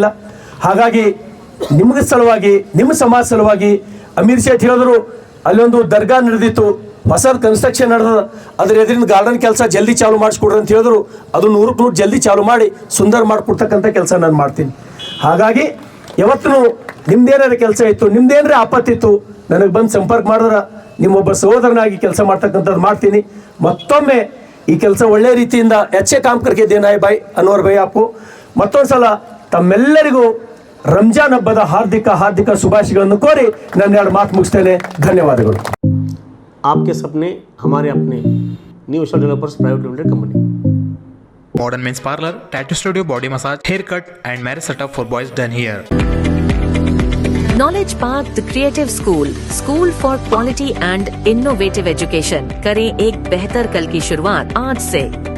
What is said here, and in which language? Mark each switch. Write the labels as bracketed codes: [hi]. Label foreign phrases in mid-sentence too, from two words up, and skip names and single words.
[kn] ಹಾಗಾಗಿ ನಿಮಗೆ ಸಲುವಾಗಿ, ನಿಮ್ಮ ಸಮಾಜ ಸಲುವಾಗಿ ಅಮೀರ್ ಶೇಠ್ ಹೇಳಿದ್ರು, ಅಲ್ಲೊಂದು ದರ್ಗಾ ನಡೆದಿತ್ತು, ಹೊಸ ಕನ್ಸ್ಟ್ರಕ್ಷನ್ ನಡೆದ, ಅದ್ರ ಎದುರಿನ ಗಾರ್ಡನ್ ಕೆಲಸ ಜಲ್ದಿ ಚಾಲು ಮಾಡಿಸ್ಕೊಡ್ರಿ ಅಂತ ಹೇಳಿದ್ರು, ಅದು 100ಕ್ಕೆ 100 ಜಲ್ದಿ ಚಾಲು ಮಾಡಿ ಸುಂದರ ಮಾಡಿಕೊಡ್ತಕ್ಕಂಥ ಕೆಲಸ ನಾನು ಮಾಡ್ತೀನಿ। ಹಾಗಾಗಿ ಯಾವತ್ತೂ ನಿಮ್ದೇನಾರ ಕೆಲಸ ಇತ್ತು, ನಿಮ್ದೇನಾರ ಆಪತ್ತಿತ್ತು, ನನಗೆ ಬಂದು ಸಂಪರ್ಕ ಮಾಡಿದ್ರೆ ನಿಮ್ಮೊಬ್ಬ ಸಹೋದರನಾಗಿ ಕೆಲಸ ಮಾಡ್ತಕ್ಕಂಥದ್ದು ಮಾಡ್ತೀನಿ। ಮತ್ತೊಮ್ಮೆ ಈ ಕೆಲಸ ಒಳ್ಳೆ ರೀತಿಯಿಂದ [hi] अच्छे काम करके देना है भाई अनवर भाई आपको। [kn] ಮತ್ತೊಂದು ಸಲ ತಮ್ಮೆಲ್ಲರಿಗೂ ರಂಜಾನ್ ಹಬ್ಬದ ಹಾರ್ದಿಕ ಶುಭಾಶಯಗಳನ್ನು ಕೋರಿ ನನ್ನ 2 ಮಾತು ಮುಗಿಸ್ತೇನೆ। ಧನ್ಯವಾದಗಳು। [hi] आपके सपने हमारे अपने, न्यू स्टार डेवलपर्स प्राइवेट लिमिटेड कंपनी। [en] Modern Men's Parlor, Tattoo Studio, Body Massage, Haircut and Marriage Setup for boys done here. Knowledge Park, the Creative School for Quality and Innovative Education। [hi] करें एक बेहतर कल की शुरुआत आज से।